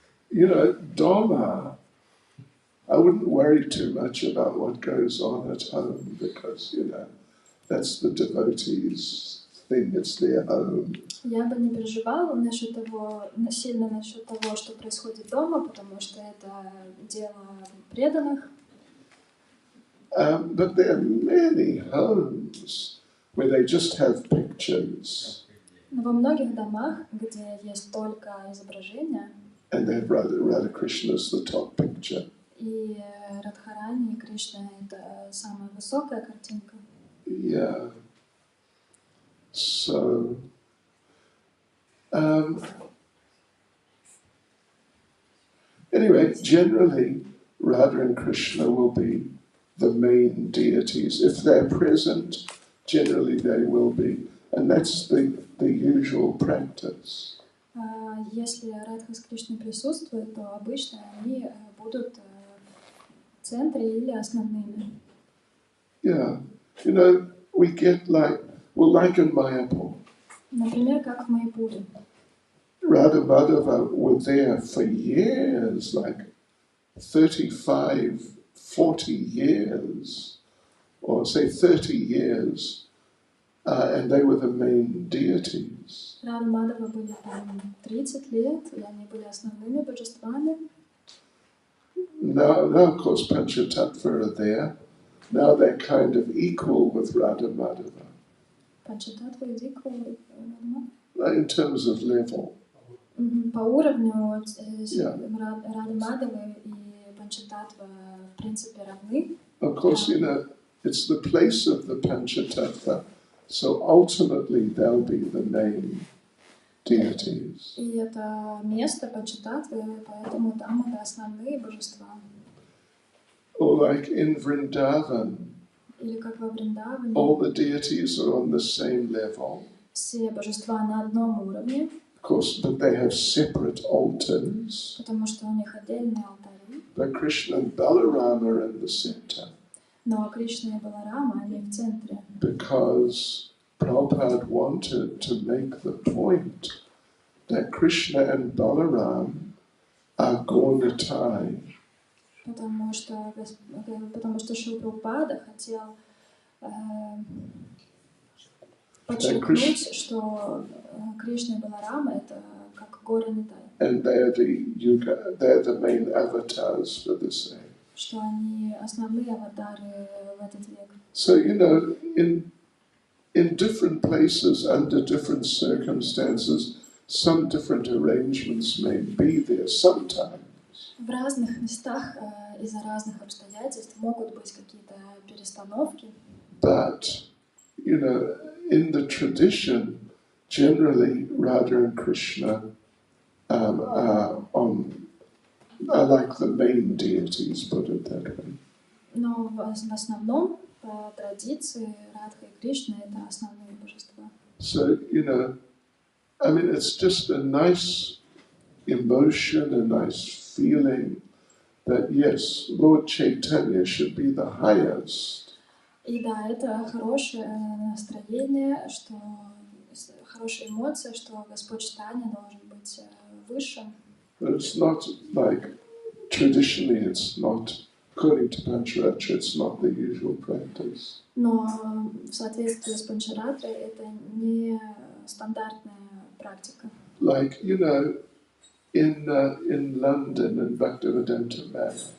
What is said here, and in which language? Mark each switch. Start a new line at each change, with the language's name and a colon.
English: Dharma, I wouldn't worry too much about what goes on at home because, that's the devotees' thing, it's their home.
Russian: Я бы не переживала сильно насчет того, что происходит дома, потому что это дело преданных.
English: But there are many homes where they just have pictures.
Russian: Но во многих домах, где есть только изображения,
English: and they have Radha Krishna as the top picture.
Russian: И Радхарани и Кришна — это самая высокая картинка.
English: Yeah. So, anyway, generally, Radha and Krishna will be the main deities. If they're present, generally they will be. And that's the usual practice.
Russian: Если Радха с Кришной присутствуют, то обычно они будут в центре или основными.
English: Yeah. You know, we get like in Mayapur.
Russian: Например, как в Майяпуре.
English: Radha Madhava were there for years, like 35, 40 years, or say 30 years, and they were the main deities.
Russian: Рада Мадхава были там 30 лет, и они были основными божествами.
English: Now of course, Panchatattva are there. Now they're kind of equal with Radha Madhava.
Russian: Панчататтва и Диква,
English: In terms of level.
Russian: по уровню
English: Yeah.
Russian: Рада Мадхава и Панчататтва в принципе равны.
English: Of course, you know, it's the place of the Panchatattva, so ultimately they'll be the main deities.
Russian: И это место Панчататтвы, поэтому там это основные божества.
English: Or like in Vrindavan,
Russian: Или как во Вриндаване,
English: all the deities are on the same level.
Russian: все божества на одном уровне,
English: Of course, but they have separate altars.
Russian: потому что у них отдельные алтари.
English: But Krishna and Balarama are in the center.
Russian: Но Кришна и Баларама, они в центре.
English: Because Prabhupada wanted to make the point that Krishna and Balaram are Gaunitai.
Russian: Потому что Шрила Прабхупада хотел подчеркнуть, что Кришна и Баларама это как горы Нитай.
English: And they're the main avatars for the same.
Russian: Что они основные аватары в этот век.
English: So, you know, in different places, under different circumstances, some different arrangements may be there sometimes.
Russian: В разных местах из-за разных обстоятельств могут быть какие-то перестановки.
English: But, you know, in the tradition, generally Radha and Krishna are like the main deities, put it that way.
Russian: Но в основном, по традиции, Радха и Кришна — это основные божества.
English: So, you know, I mean, it's just a nice emotion, a nice feeling that, yes, Lord Chaitanya should be the highest.
Russian: И да, это хорошее настроение, что хорошая эмоция, что Господь Чайтанья должен быть выше.
English: But it's not like, traditionally it's not, according to Pancharatra, it's not the usual practice.
Russian: Но в соответствии с Панчаратрой это не стандартная практика.
English: Like, you know, in London, in Bhaktivedanta Manor,